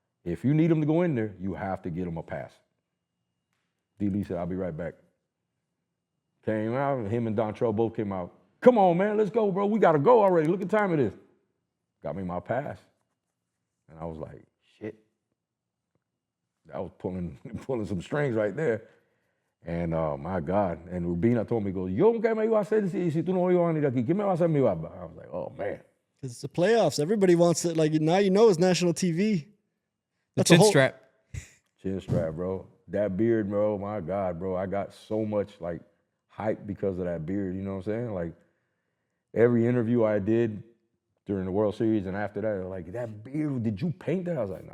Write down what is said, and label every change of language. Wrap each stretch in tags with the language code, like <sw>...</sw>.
<en>If you need him to go in there, you have to get him a pass." D. Lee said, "I'll be right back." Came out, and him and Dontrelle both came out. "Come on, man, let's go, bro. We got to go already. Look at the time it is." Got me my pass. And I was like, shit. That was pulling some strings right there. And my God. And Rubina told me, "Go, yo,</en> <es>¿qué me iba a hacer si tú no ibas a venir aquí? ¿Qué me va a hacer mi barba?"</es> <en>I was like, oh, man. Because it's the playoffs. Everybody wants it. Like, now you know it's national TV. The chin strap. Chin strap, bro. That beard, bro, my God, bro. I got so much, like, hype because of that beard, you know what I'm saying? Like, every interview I did during the World Series and after that, like, "That beard, did you paint that?" I was like, "Nah."</en>